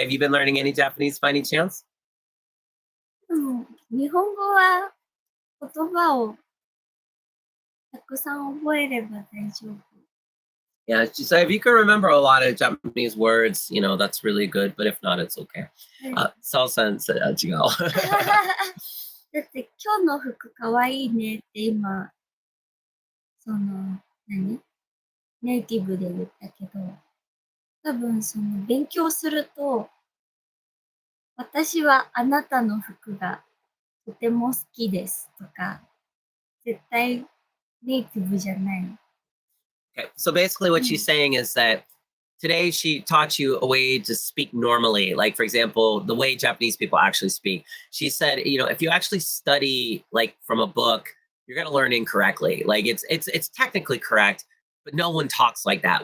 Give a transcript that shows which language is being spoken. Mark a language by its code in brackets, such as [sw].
[en] Have you been learning any Japanese by any chance? [ja] 日本語は言葉をたくさん覚えれば大丈夫。 [en] Yeah, so if you can remember a lot of Japanese words, that's really good. But if not, it's okay. [ja] Sal-san said, 違う。だって今日の服かわいいねって今、ネイティブで言ったけど、多分勉強すると、私はあなたの服がとても好きですとか、絶対ネイティブじゃない。 [en] Okay, so basically what she's saying is that today she taught you a way to speak normally. Like, for example, the way Japanese people actually speak. She said, if you actually study like from a book, you're gonna learn incorrectly. Like it's technically correct, but no one talks like that.